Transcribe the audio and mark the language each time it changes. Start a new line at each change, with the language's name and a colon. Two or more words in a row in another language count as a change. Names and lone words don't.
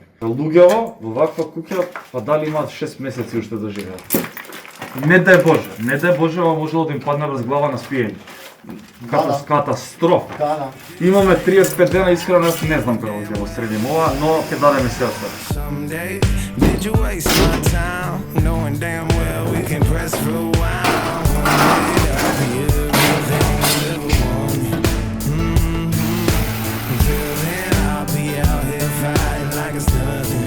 Macedonian: Луѓево во ваква куќа, па дали имаат 6 месеци уште да живеат. Не дај Боже, ова можело да им падне врз глава на спиење. Катастрофа. Да. Имаме 35 дена искрено, јас не знам како ќе го средим ова, но ќе дадеме се остава.
English: Someday, did you waste my time? Knowing damn well we can press rewind. Until then, I'll be out here fighting like it's nothing.